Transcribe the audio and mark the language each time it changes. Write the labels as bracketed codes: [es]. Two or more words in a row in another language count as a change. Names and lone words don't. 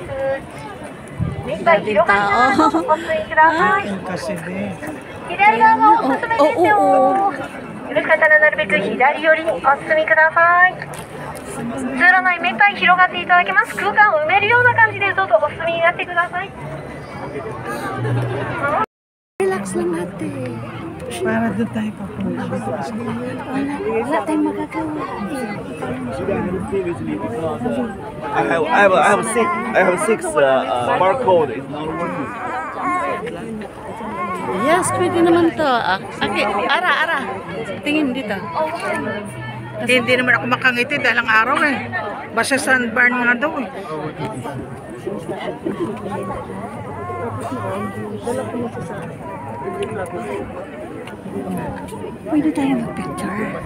[ja] 目いっぱい広がりながらどうぞお進みください。左側がおすすめですよ。よろしかったらなるべく左寄りにお進みください。通路内目いっぱい広がっていただけます。空間を埋めるような感じでどうぞお進みになってください。 [tl] Relax lang natin. Para doon tayo papunta. Wala tayong magagawa. [en] I have six barcode. It's not working. Yes, [tl] pwede naman to. Okay, ara. Tingin dito. Hindi naman ako makangiti dahil ang araw eh. Basta sunburn nga daw eh. Pwede tayo mag-picture.